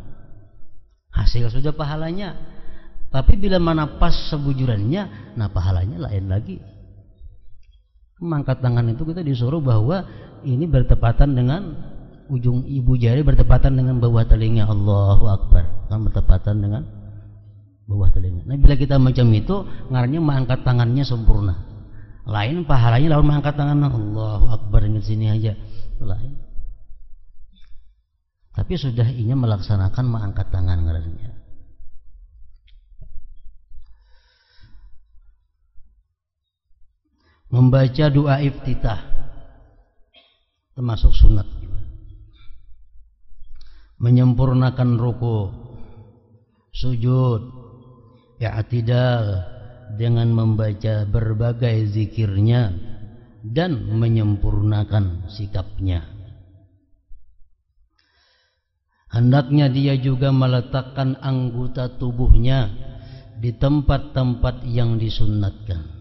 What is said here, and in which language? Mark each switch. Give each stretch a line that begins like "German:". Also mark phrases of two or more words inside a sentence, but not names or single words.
Indonesian: Hasil sudah pahalanya. Tapi bila mana pas sebujurannya, nah pahalanya lain lagi. Mengangkat tangan itu kita disuruh bahwa ini bertepatan dengan ujung ibu jari bertepatan dengan bawah telinga.
Arabic: Allahu Akbar,
Indonesian: kan bertepatan dengan bawah telinga. Nah, bila kita macam itu, ngarannya mengangkat tangannya sempurna. Lain pahalanya lawan mengangkat tangan
Arabic: Allahu Akbar
Indonesian: ingat sini aja. Lain. Tapi sudah inya melaksanakan mengangkat tangan ngarannya. Membaca doa iftitah termasuk sunat juga. Menyempurnakan ruku, sujud, i'tidal dengan membaca berbagai zikirnya dan menyempurnakan sikapnya. Hendaknya dia juga meletakkan anggota tubuhnya di tempat-tempat yang disunnatkan.